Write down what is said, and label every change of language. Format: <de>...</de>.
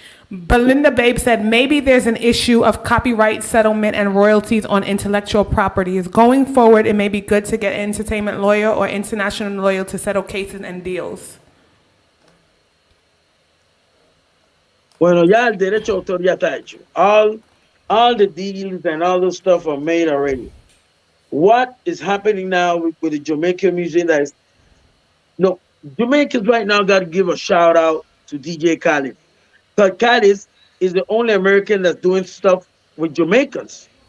<en>Belinda Babe said maybe there's an issue of copyright settlement and royalties on intellectual properties. Going forward, it may be good to get an entertainment lawyer or international lawyer to settle cases and deals.</en> <es>Bueno, ya el derecho de autor ya está hecho.</es> <en>All the deals and all the stuff are made already. What is happening now with the Jamaican music that is no Jamaicans right now got to give a shout out to DJ Khaled. Because Khaled is the only American that's doing stuff with Jamaicans</en>